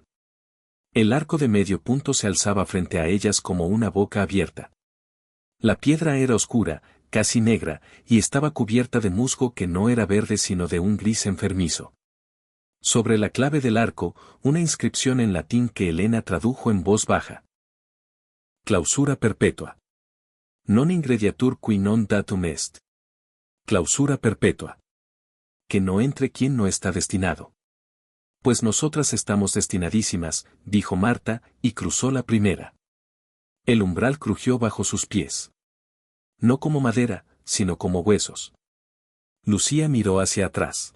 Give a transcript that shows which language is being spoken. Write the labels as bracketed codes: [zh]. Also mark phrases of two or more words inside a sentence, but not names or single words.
[es] El arco de medio punto se alzaba frente a ellas como una boca abierta. La piedra era oscura, casi negra, y estaba cubierta de musgo que no era verde sino de un gris enfermizo. Sobre la clave del arco, una inscripción en latín que Elena tradujo en voz baja. [la] Clausura perpetua. Non ingrediatur qui non datum est. Clausura perpetua. [es] Que no entre quien no está destinado. Pues nosotras estamos destinadísimas, dijo Marta, y cruzó la primera. El umbral crujió bajo sus pies. No como madera, sino como huesos. Lucía miró hacia atrás.